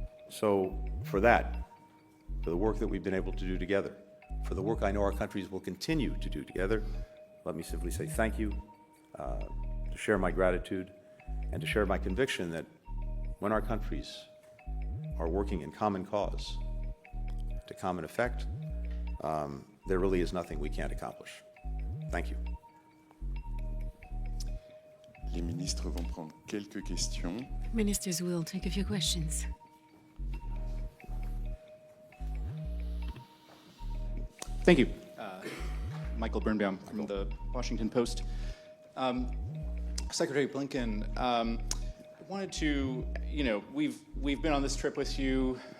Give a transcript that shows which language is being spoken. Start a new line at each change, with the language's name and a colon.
English: So for that, for the work that we've been able to do together, for the work I know our countries will continue to do together, let me simply say thank you, to share my gratitude, and to share my conviction that when our countries are working in common cause, to common effect, there really is nothing we can't accomplish. Thank you.
French: Les ministres vont prendre quelques questions.
English: Ministers will take a few questions. Thank you. Michael Birnbaum from the Washington Post. Secretary Blinken, I wanted to, we've been on this trip with you.